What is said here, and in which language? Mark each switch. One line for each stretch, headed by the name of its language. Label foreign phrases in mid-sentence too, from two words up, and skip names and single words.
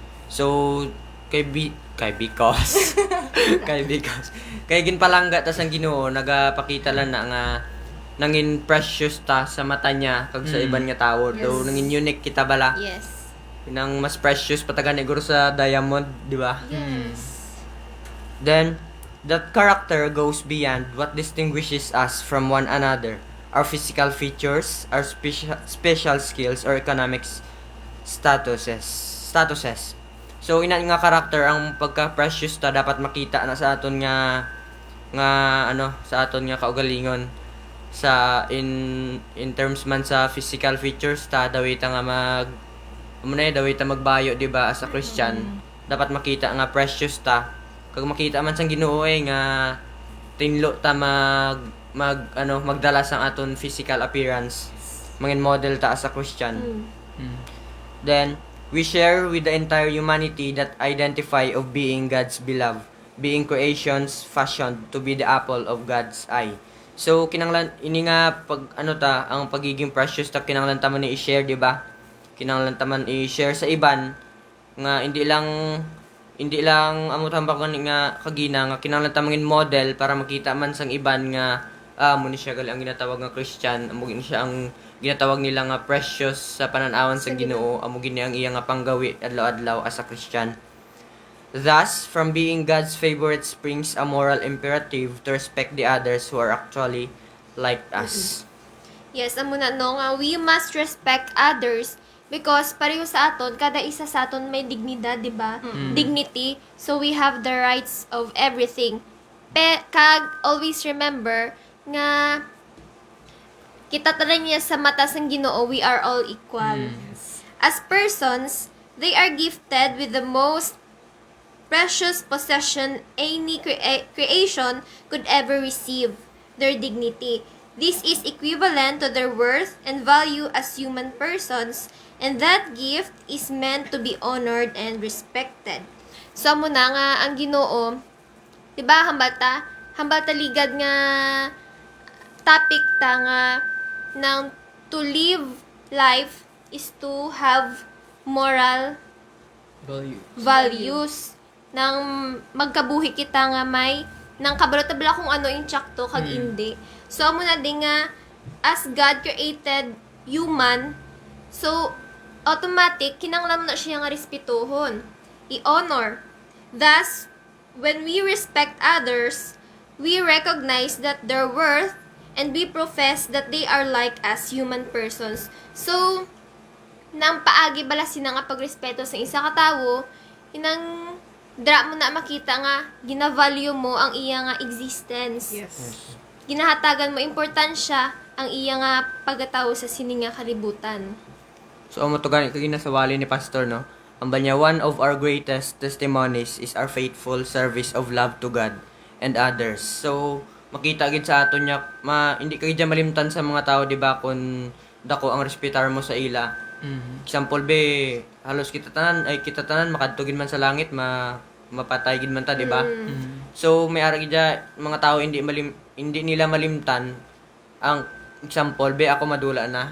English: So, because
Hiligaynon: kay ginpalangga ta sang Ginoo, nagapakita lang na nga nangin precious ta sa mata niya kag sa iban nga tawo. Do nangin unique kita bala.
English: Yes.
Hiligaynon: Nang mas precious patagan iguro sa diamond, di ba?
English: Yes. Then, that character goes beyond what distinguishes us from one another, our physical features, our special skills, or economic statuses. So,
Hiligaynon: ina nga character ang pagka-precious ta dapat makita na sa aton nga sa aton nga kaugalingon sa
English: in terms
Hiligaynon: man sa physical features ta dawit nga dawit ta magbayo, di ba,
English: as a Christian.
Hiligaynon: Dapat makita nga precious ta. Kag makita man sang Ginoo nga tinlo ta magdala sang aton physical appearance. Mangin model ta
English: as a Christian. Then we share with the entire humanity that identify of being God's beloved, being creations fashioned to be the apple of God's eye.
Hiligaynon: So kinanglan ini nga pag ang pagiging precious ta kinanglan ta man i-share, di ba? Kinanglan ta man i-share sa iban nga hindi lang amo tambak nga kagina nga kinanglan ta mangin model para makita man sang iban nga mo ni siya gali ang ginatawag nga Christian, amo gini siya ang ginatawag nila nga precious sa pananawan sa Ginoo, amo gini ang iya nga panggawi adlaw-adlaw
English: as a Christian. Thus, from being God's favorite springs a moral imperative to respect the others who are actually like us. Yes,
Hiligaynon: amo na no nga
English: we must respect others because
Hiligaynon: pareho sa aton kada isa sa aton may dignidad, di ba?
English: Dignity. So we have the rights of everything.
Hiligaynon: Kag
English: always remember
Hiligaynon: nga kita tala niya sa mata sang Ginoo,
English: we are all equal. As persons, they are gifted with the most precious possession any creation could ever receive, their dignity. This is equivalent to their worth and value as human persons, and that gift is meant to be honored and respected. So,
Hiligaynon: amo na nga ang Ginoo, diba, hambal ta ligad nga topic ta nga ng
English: to live life is to have moral values
Hiligaynon: nang magkabuhi kita nga may nang kabalot-tabla kung ano yung tsakto kag hindi. So amo na din nga
English: as God created human, so automatic
Hiligaynon: kinanglan na siya nga respetuhon, i-honor.
English: Thus, when we respect others, we recognize that their worth and we profess that they are like us, human persons. So,
Hiligaynon: nang paagi bala sina nga pagrespeto sa isa ka tawo, inang dra mo na makita nga gina-value mo ang iya nga existence.
English: Yes.
Hiligaynon: Ginahatagan mo importansya ang iya nga pagatawo sa sini nga kalibutan. So amo to gani kag ginasawali ni pastor, no? Ang banya,
English: one of our greatest testimonies is our faithful service of love to God and others.
Hiligaynon: So makita gid sa aton nya hindi ka gid malimtan sa mga tao, di ba, kun dako ang respetar mo sa ila. Example be, halos kita tanan makadto gid man sa langit, mapatay gid man ta, di ba? So may ara gid mga tao hindi nila malimtan ang example be, ako madula na.